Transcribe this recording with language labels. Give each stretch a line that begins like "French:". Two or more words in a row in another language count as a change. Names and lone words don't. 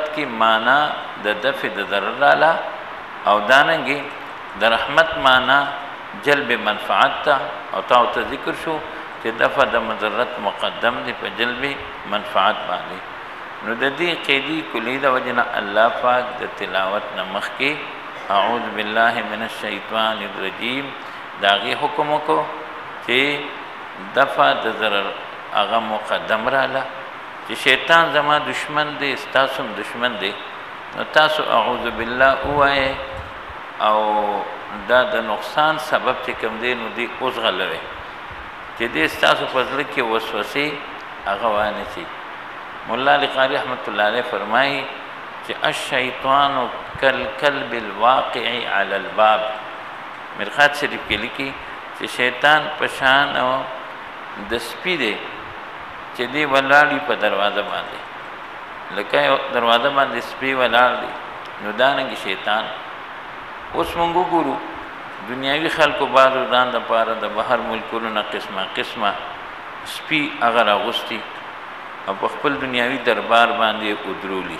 Pashto: کی معنا د دفع د ضرر رااله او دانګي د رحمت معنا جلب منفعت ته او ته ذکر شو چې دفع د مضرت مقدم دی په جلب منفعت باندې نو د دې قیدی کلی د وجنه الله پاک د تلاوت نمخ کې
Arabic: اعوذ بالله من الشیطان الرجیم
Pashto: داغي حکم کو چې دفع د ضرر هغه مقدم رااله چې شیطان زما دشمن دی ستاسو دشمن دی نو تاسو
Arabic: اعوذ بالله
Pashto: وایي او دا د نقصان سبب چې کوم دی نو دی اوس غلوي چې دې ستاسو په ځل کې وسوسې هغه وانه شي مولا علی قاری رحمت الله علیه فرمایي چې
Arabic: الشیطان کالکلب الواقع علی الباب.
Pashto: مرقات شریف کې لیکي چې شیطان پشان او د سپي دی چې دی ولاړ په دروازه باندې، لکه دروازه باندې سپي ولاړ دی. نو دانګي شیطان اوس مونږ ګورو دنیاوی خلکو بازو ځان د پاره د بهر ملکونو نه قسمه سپي هغه راغوستي او په خپل دنیاوی دربار باندې ودرولی.